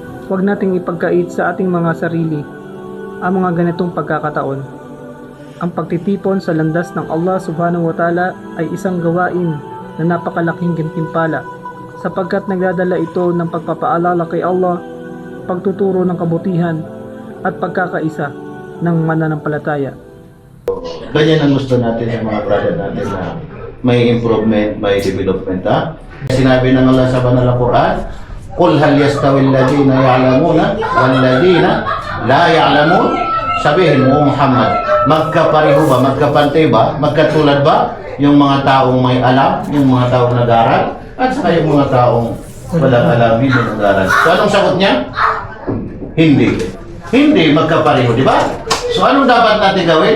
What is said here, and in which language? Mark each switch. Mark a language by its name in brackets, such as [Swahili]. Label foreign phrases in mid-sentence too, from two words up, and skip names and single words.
[Filipino] Huwag nating ipagkait sa ating mga sarili ang mga ganitong pagkakataon. Ang pagtitipon sa landas ng Allah [Arabic] سبحانه وتعالى [Filipino] ay isang gawain na napakalaking gantimpala sapagkat nagdadala ito ng pagpapaalala kay Allah, pagtuturo ng kabutihan at pagkakaisa ng mananampalataya. Ganyan ang gusto natin sa mga brother natin na may improvement, may development. Ha? Sinabi ng Allah sa banal na Quran, [Arabic] "قل هل يستوي الذين يعلمون والذين لا يعلمون?" [Filipino] Sabihin mo, Muhammad, magkapareho ba, magkapantay ba, magkatulad ba yung mga taong may alam, yung mga taong nag-aral, at saka yung mga taong walang alam, hindi nag-aral. So anong sagot niya? Hindi. Hindi magkapareho, di ba? So anong dapat natin gawin?